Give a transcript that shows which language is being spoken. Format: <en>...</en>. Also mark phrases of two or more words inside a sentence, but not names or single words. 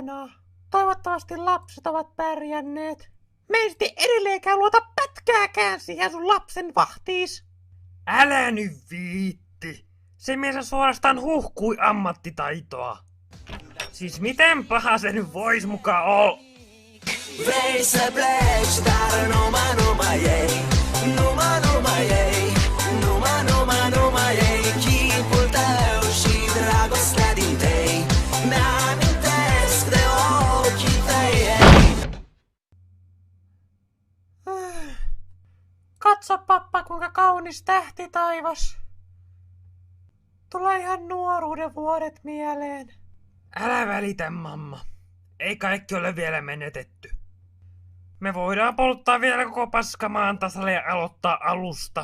<fi>Toivottavasti lapset ovat pärjänneet. Me ei sitten edelleenkään luota pätkääkään siihen sun lapsen vahtiis. Älä nyt viitti. Se mies suorastaan huhkui ammattitaitoa. Siis miten paha se nyt vois muka oo?</fi> <ro>Vrei să pleci, dar numai ei. Numai ei. Numai ei. Chipul tău și dragostea din tei mi-amintesc de ochii tăi.</ro> <fi>Katso pappa, kuinka kaunis tähti taivas. Tulee ihan nuoruuden vuodet mieleen. Älä välitä, mamma. Ei kaikki ole vielä menetetty. Me voidaan polttaa vielä koko paska maan tasalle ja aloittaa alusta.</fi>